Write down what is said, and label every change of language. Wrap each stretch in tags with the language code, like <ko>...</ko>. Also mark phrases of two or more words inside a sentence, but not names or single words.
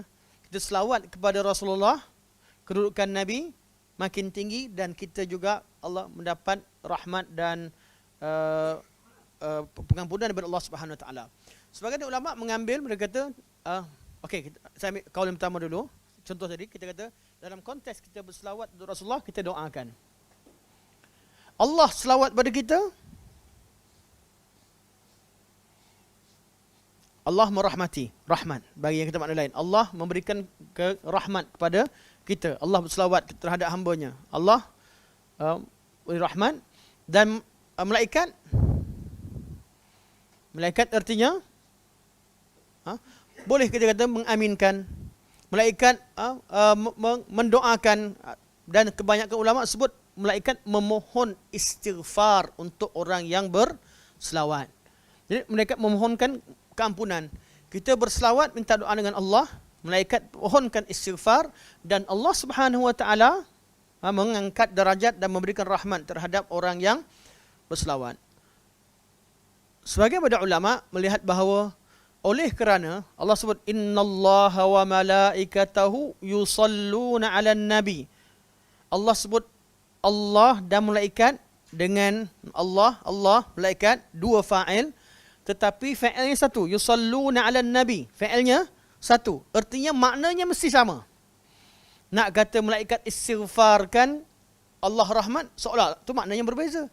<ms>Kita selawat kepada Rasulullah, kedudukan Nabi makin tinggi, dan kita juga Allah mendapat rahmat dan pengampunan daripada Allah</ms> <ar>سبحانه وتعالى.</ar> <ms>Sebagian ulama mengambil, mereka kata, okey, saya ambil kaul yang pertama dulu. Contoh tadi kita kata dalam konteks kita berselawat kepada Rasulullah, kita doakan Allah selawat pada kita, Allah merahmati, rahmat. Bagi yang kita makna lain, Allah memberikan rahmat kepada kita. Allah berselawat terhadap hamba-Nya, Allah beri rahmat. Dan malaikat artinya boleh kita kata mengaminkan. Malaikat mendoakan, dan kebanyakan ulama sebut malaikat memohon istighfar untuk orang yang berselawat. Jadi malaikat memohonkan keampunan. Kita berselawat minta doa dengan Allah, malaikat mohonkan istighfar, dan Allah</ms> <ar>سبحانه وتعالى</ar> <ms>mengangkat darajat dan memberikan rahmat terhadap orang yang berselawat. Sebagian pada ulama melihat bahawa oleh kerana Allah sebut</ms> <ar>إن الله وملائكته يصلون على النبي.</ar> <ms>Allah sebut Allah dan malaikat dengan Allah, malaikat, dua fa'il, tetapi fa'ilnya satu,</ms> <ar>يصلون على النبي.</ar> <ms>Fa'ilnya satu. Artinya maknanya mesti sama. Nak kata malaikat istighfarkan Allah rahmat, seolah itu maknanya berbeza.</ms>